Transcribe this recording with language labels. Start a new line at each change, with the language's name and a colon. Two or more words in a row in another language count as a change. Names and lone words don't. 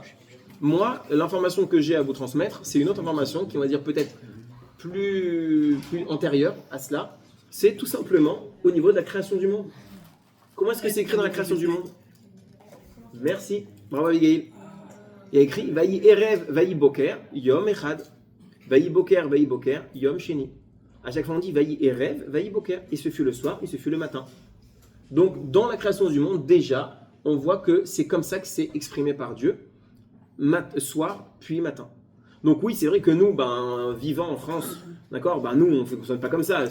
French: Moi, l'information que j'ai à vous transmettre, c'est une autre information qui, on va dire, peut-être plus antérieure à cela. C'est tout simplement au niveau de la création du monde. Comment est-ce que c'est écrit dans la création du monde? Merci, bravo Abigail. Il y a écrit
Hebrew: ויהי ערב ויהי בקר יום אחד. ויהי בקר יום שני.
French: À chaque fois on dit
Hebrew: ויהי ערב ויהי בקר.
French: Et ce fut le soir, et ce fut le matin. Donc dans la création du monde, déjà, on voit que c'est comme ça que c'est exprimé par Dieu, soir puis matin. Donc oui, c'est vrai que nous, vivant en France, d'accord, nous on ne fonctionne pas comme ça.